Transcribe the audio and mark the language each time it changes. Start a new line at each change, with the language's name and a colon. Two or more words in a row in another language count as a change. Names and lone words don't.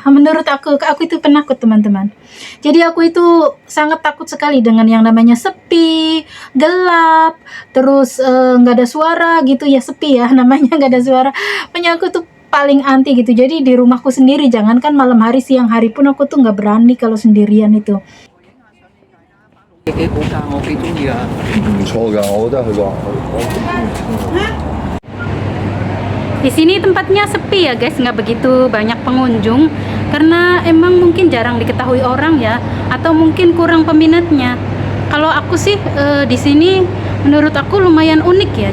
Indonesian: Menurut aku itu penakut, teman-teman. Jadi aku itu sangat takut sekali dengan yang namanya sepi, gelap, terus nggak ada suara gitu ya, sepi ya namanya, nggak ada suara. Makanya aku tuh paling anti gitu. Jadi di rumahku sendiri, jangankan malam hari, siang hari pun aku tuh nggak berani kalau sendirian itu.
Cantonese: 幾好㗎，我幾中意啊！唔錯㗎，我覺得佢個
Indonesian: Di sini tempatnya sepi ya guys, nggak begitu banyak pengunjung karena emang mungkin jarang diketahui orang ya, atau mungkin kurang peminatnya. Kalau aku sih di sini menurut aku lumayan unik ya.